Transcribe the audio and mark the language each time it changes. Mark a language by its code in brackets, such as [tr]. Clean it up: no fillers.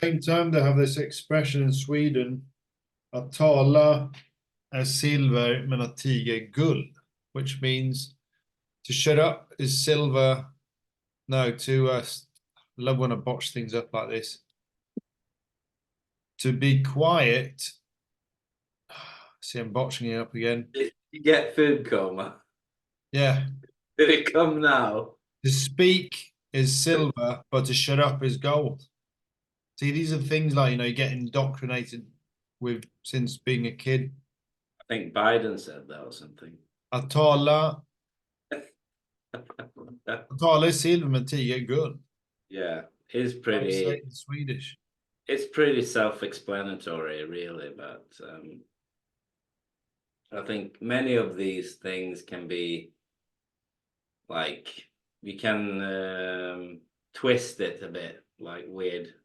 [en] same time, they have this expression in Sweden, [sv] att tala är silver men att tiga är guld, [en] which means to shut up is silver. No, love when I botch things up like this. To be quiet. See, I'm botching it up again. did you get food coma? Yeah. Did it come now? To speak is silver, but to shut up is gold. See, these are things like, you get indoctrinated with since being a kid. I think Biden said that or something. [sv] Att tala är silver men tiga är guld. [en] Yeah, it's How do you say pretty. it in Swedish. It's pretty self-explanatory, really, but I think many of these things can be like, you can twist it a bit, like weird.